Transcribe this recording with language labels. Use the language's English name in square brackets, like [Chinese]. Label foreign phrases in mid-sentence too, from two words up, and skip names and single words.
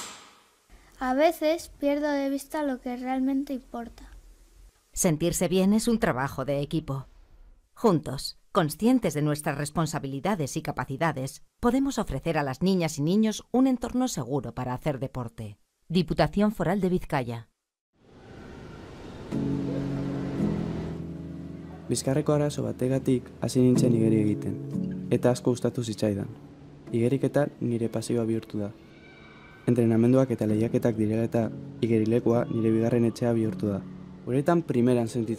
[Spanish] A veces pierdo de vista lo que realmente importa. Sentirse bien es un trabajo de equipo. Juntos, conscientes de nuestras responsabilidades y capacidades, podemos ofrecer a las niñas y niños un entorno seguro para hacer deporte. Diputación Foral de Bizkaia. [Basque] Bizkarreko arazo bategatik hasi nintzen igeri egiten, eta asko gustatu zitzaidan. Igeriketa nire pasioa bihurtu da. Entrenamenduak eta lehiaketak direla eta igerilekoa nire bigarren etxea bihurtu da.